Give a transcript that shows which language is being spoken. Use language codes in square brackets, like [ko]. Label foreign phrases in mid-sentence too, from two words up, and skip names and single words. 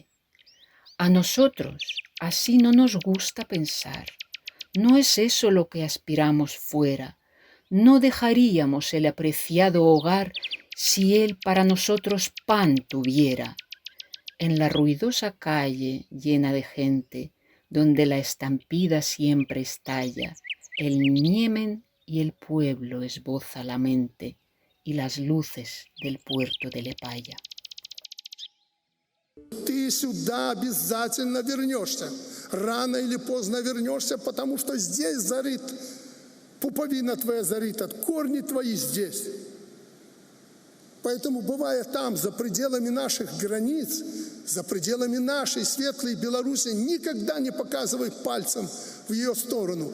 [es] A nosotros así no nos gusta pensar, no es eso lo que aspiramos fuera, no dejaríamos el apreciado hogar si él para nosotros pan tuviera. En la ruidosa calle llena de gente, donde la estampida siempre estalla, el Niemen y el pueblo esboza la mente y las luces del puerto de Лепая. [ru] Ты сюда обязательно вернешься. Рано или поздно вернешься, потому что здесь зарыт, пуповина твоя зарыта, корни твои здесь. Поэтому, бывая там, за пределами наших границ, за пределами нашей светлой Беларуси, никогда не показывай пальцем в ее сторону.